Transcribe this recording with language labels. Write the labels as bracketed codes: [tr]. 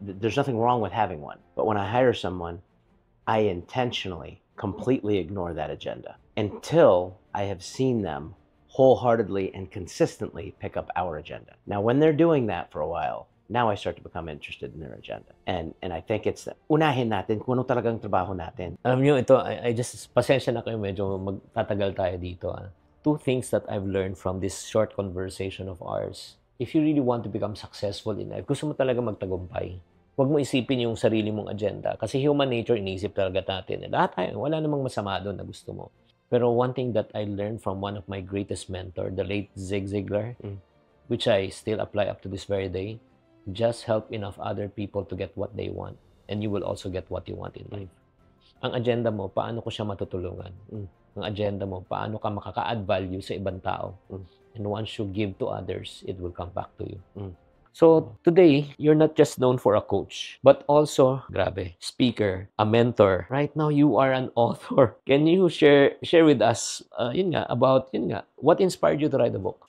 [en] There's nothing wrong with having one. But when I hire someone, I intentionally, completely ignore that agenda until I have seen them wholeheartedly and consistently pick up our agenda. Now, when they're doing that for a while, now I start to become interested in their agenda. And I think it's [tl] unahin natin kung ano talagang trabaho natin. Alam nyo, ito, [en] I just, [tl] pasensya na kayo, medyo magtatagal tayo dito. [en] Two things that I've learned from this short conversation of ours. If you really want to become successful in life, [tl] gusto mo talaga magtagumpay, huwag mo isipin yung sarili mong agenda. Kasi human nature, iniisip talaga natin. Lahat tayo, wala namang masama doon na gusto mo. [en] Pero one thing that I learned from one of my greatest mentor, the late Zig Ziglar, which I still apply up to this very day, just help enough other people to get what they want. And you will also get what you want in life. [tl] Ang agenda mo, paano ko siya matutulungan? Ang agenda mo, paano ka makaka-add value sa ibang tao? [en] And once you give to others, it will come back to you. So, today, you're not just known for a coach, but also, grabe, speaker, a mentor. Right now, you are an author. Can you share with us, about what inspired you to write the book?